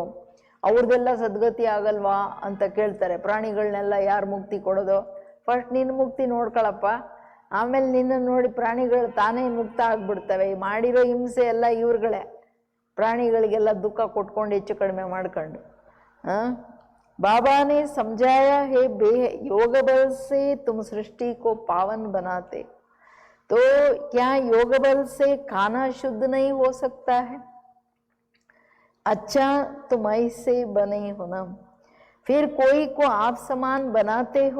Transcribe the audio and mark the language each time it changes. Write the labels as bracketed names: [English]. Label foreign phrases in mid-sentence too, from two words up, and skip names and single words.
[Kannada] ಅವ್ರದ್ದೆಲ್ಲ ಸದ್ಗತಿ ಆಗಲ್ವಾ ಅಂತ ಕೇಳ್ತಾರೆ. ಪ್ರಾಣಿಗಳನ್ನೆಲ್ಲ ಯಾರು ಮುಕ್ತಿ ಕೊಡೋದು? ಫಸ್ಟ್ ನಿನ್ನ ಮುಕ್ತಿ ನೋಡ್ಕೊಳಪ್ಪ, ಆಮೇಲೆ ನಿನ್ನ ನೋಡಿ ಪ್ರಾಣಿಗಳು ತಾನೇ ಮುಕ್ತ ಆಗ್ಬಿಡ್ತವೆ. ಮಾಡಿರೋ ಹಿಂಸೆ ಎಲ್ಲ ಇವ್ರುಗಳೇ, ಪ್ರಾಣಿಗಳಿಗೆಲ್ಲ ದುಃಖ ಕೊಟ್ಕೊಂಡು ಹೆಚ್ಚು ಕಡಿಮೆ ಮಾಡ್ಕೊಂಡು. [Hindi] बाबा ने समझाया है, बे योग बल से तुम सृष्टि को पावन बनाते, तो क्या योग बल से खाना शुद्ध नहीं हो सकता है? अच्छा तुम ऐसे बने हो ना, फिर कोई को आप समान बनाते हो.